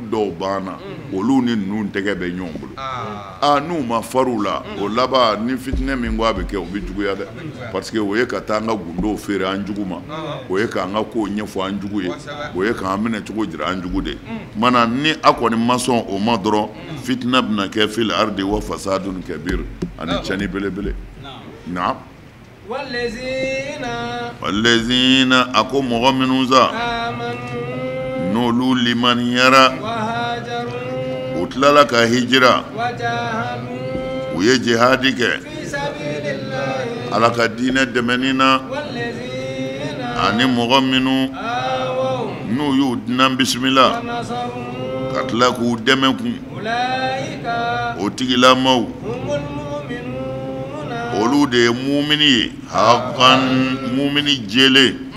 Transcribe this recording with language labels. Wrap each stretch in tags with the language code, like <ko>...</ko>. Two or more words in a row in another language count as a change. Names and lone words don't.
<bm>dɔw banna olu ni ninnu tɛgɛ bɛ ɲɔgɔn bolo n'u ma far'u la o laban ni fitinɛ min ko a bɛ kɛ o bɛ juguya dɛ parce que o ye ka taa an ka gundow feere an jugu ma o ye k'an ka kow ɲɛfɔ an jugu ye o ye k'an minɛ cogo jira an jugu de mana ni a kɔni ma sɔn o ma dɔrɔn fitinɛ bɛna kɛ</bm> <ar>في الأرض وفساد كبير</ar> <bm>ani tiɲɛni belebele naam walezina a ko mɔgɔ minnu sa n'olu limaniyara u tilala ka hijira u ye jihadi kɛ ala ka diinɛ dɛmɛni na ani mɔgɔ minnu n'u y'u dinan bisimila ka tila k'u dɛmɛ kun o tigilamaw olu de ye mumini ye haqqan mumini jele</bm>